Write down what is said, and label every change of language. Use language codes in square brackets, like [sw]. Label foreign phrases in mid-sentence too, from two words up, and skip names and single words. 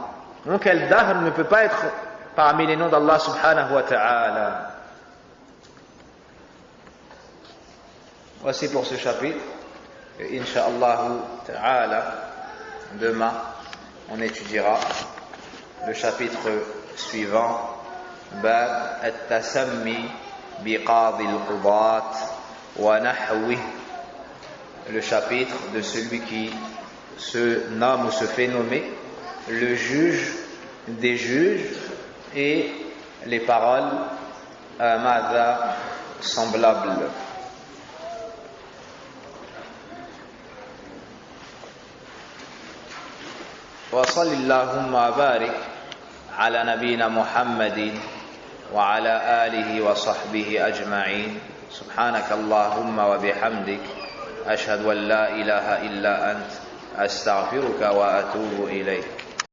[fr] Donc Al-Dahr ne peut pas être parmi les noms d'Allah [ar] سبحانه وتعالى. [fr] Voici pour ce chapitre. Et [ar] إن شاء الله تعالى, [fr] demain, on étudiera le chapitre suivant, [ar] باب التسمي بقاضي القضاة ونحوه. [fr] Le chapitre de celui qui se nomme ou se fait nommer le juge des juges et les paroles madha semblables. [ar] وصلى الله وبارك على نبينا محمد وعلى آله وصحبه أجمعين. سبحانك اللهم وبحمدك أشهد أن لا إله إلا أنت أستغفرك وأتوب إليك.